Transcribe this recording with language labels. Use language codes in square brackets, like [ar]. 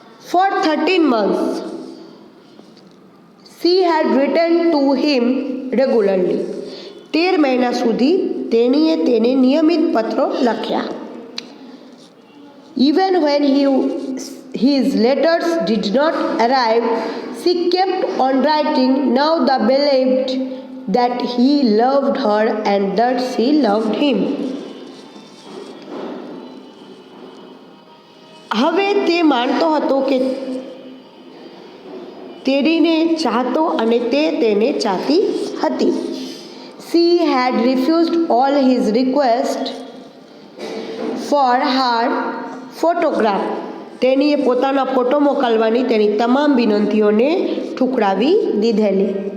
[en] For 13 months she had written to him regularly. [gu] 13 મહિના સુધી તેણીએ તેને નિયમિત પત્રો લખ્યા. [en] Even when his letters did not arrive, she kept on writing, now the believed that he loved her and that she loved him. [gu] હવે તે માનતો હતો કે તેણીને ચાહતો અને તે તેને ચાહતી હતી. [en] She had refused all his requests for her photograph. [gu] તેણીએ પોતાના ફોટો મોકલવાની તેની તમામ વિનંતીઓને ઠુકરાવી દીધેલી.